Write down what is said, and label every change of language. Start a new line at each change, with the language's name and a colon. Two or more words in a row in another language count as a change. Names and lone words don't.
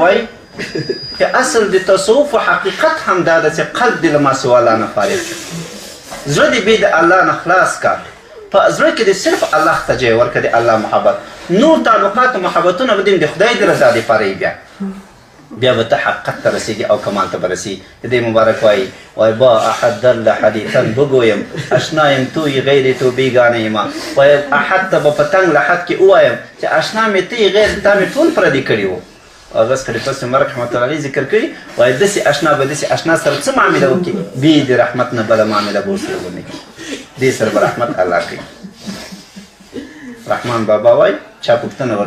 Pashto: وایي که اصل د تصوف و حقیقت هم دا ده چې قلب دې له ماسوی الله نه فارغ زړه دې بې د الله نه خلاص کا په زړه کې دې صرف الله ته ځای ورکړه د الله محبت نور تعلقات و محبتونه به د خدای د رضا دپاره یې بیا به ته حقیقت ته رسېږي او کمال ته به رسېږي د دې مبارک وایي
Persian: با احد در لحدیثا بگویم اشنایم توی غیر تو بیگانه ما
Pashto: وایي احد ته به په تنګ لحد کې ووایم چې اشنا مې ته یې غیر تا مې ټول پردي کړي وو هغه خلیفه عمر رحمت الله علیه ذکر کوي وایي داسې اشنا به داسې اشنا سره څه معامله وکړي بې د رحمت نه بله معامله به ورسره ونه کړي دې سره به رحمت الله کوي رحمان بابا وایي چا پوښتنه ورنه